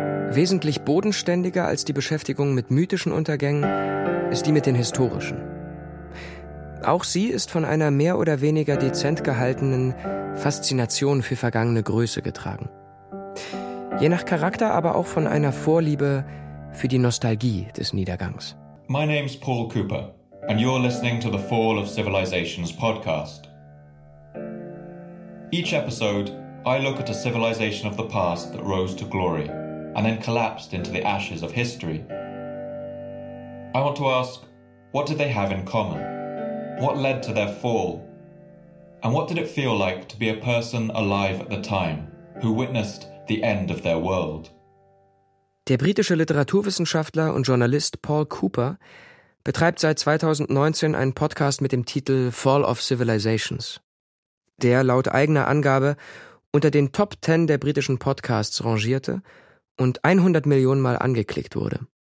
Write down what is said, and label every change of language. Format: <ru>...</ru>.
<de>Wesentlich bodenständiger als die Beschäftigung mit mythischen Untergängen ist die mit den historischen. Auch sie ist von einer mehr oder weniger dezent gehaltenen Faszination für vergangene Größe getragen. Je nach Charakter aber auch von einer Vorliebe für die Nostalgie des Niedergangs.</de> <en>My name's Paul Cooper and you're listening to the Fall of Civilizations podcast. Each episode, I look at a civilization of the past that rose to glory and then collapsed into the ashes of history. I want to ask, what did they have in common? What led to their fall? And what did it feel like to be a person alive at the time who witnessed the end of their world?</en> <de>Der britische Literaturwissenschaftler und Journalist Paul Cooper betreibt seit 2019 einen Podcast mit dem Titel Fall of Civilizations, der laut eigener Angabe unter den Top 10 der britischen Podcasts rangierte und 100 Millionen Mal angeklickt wurde.</de>